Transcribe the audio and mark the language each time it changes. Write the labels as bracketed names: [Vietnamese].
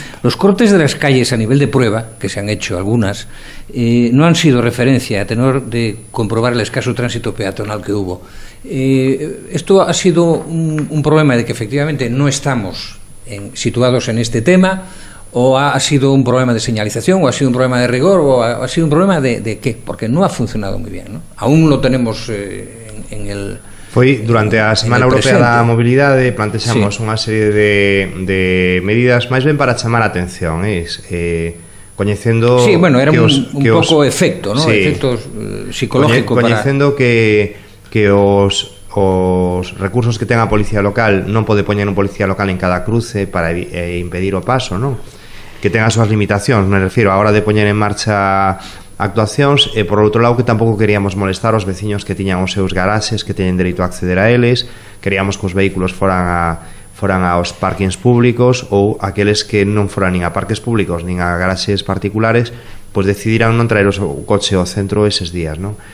[Spanish] Los cortes de las calles a nivel de prueba, que se han hecho algunas, no han sido referencia a tenor de comprobar el escaso tránsito peatonal que hubo. Esto ha sido un problema de que efectivamente no estamos situados en este tema, o ha sido un problema de señalización, o ha sido un problema de rigor, o ha sido un problema de qué, porque no ha funcionado muy bien, ¿no? Aún lo tenemos en el... [Galician] Foi durante a Semana Europea da Mobilidade plantexamos unha serie de medidas máis ben para chamar a atención, coñecendo... Sí, bueno, era un pouco efecto, ¿no? Sí, efectos psicológicos. Coñecendo que os recursos que ten a policía local non pode poñer un policía local en cada cruce para impedir o paso, non? Que ten as súas limitacións, me refiro a hora de poñer en marcha actuacións, e por outro lado que tampouco queríamos molestar os veciños que tiñan os seus garaxes, que teñen dereito a acceder a eles, queríamos que os vehículos foran aos parkings públicos, ou aqueles que non foran nin a parques públicos nin a garaxes particulares, pois decidiran non traer o coche ao centro eses días, non?